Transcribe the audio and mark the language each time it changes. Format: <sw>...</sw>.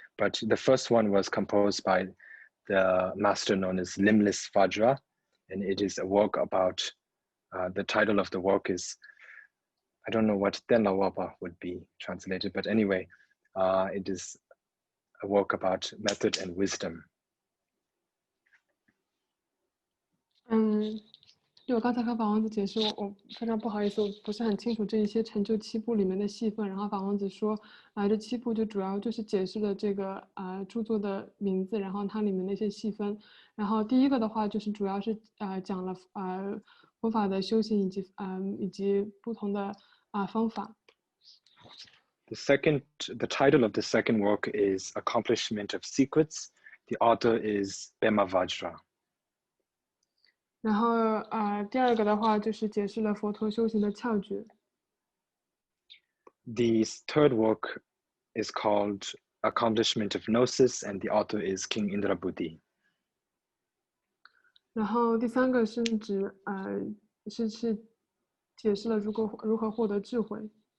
<en>But the first one was composed by the master known as Limbless Vajra, and it is a work about, the title of the work is, I don't know what Tenlawapa would be translated, but anyway, it is a work about method and wisdom.</en> <zh>对，我刚才和法王子解释，我非常不好意思，我不是很清楚这一些成就7部里面的细分。然后法王子说，这7部就主要就是解释了这个著作的名字，然后它里面的一些细分。然后第1个的话就是主要是讲了佛法的修行以及不同的方法。</zh> <en>The title of the second work is Accomplishment of Secrets. The author is Pema Vajra.</en> <zh>然后第二个的话就是解释了佛陀修行的窍诀。</zh> <en>The third work is called Accomplishment of Gnosis, and the author is King Indrabhuti.</en> <zh>然后第三个是指是解释了如何获得智慧。</zh>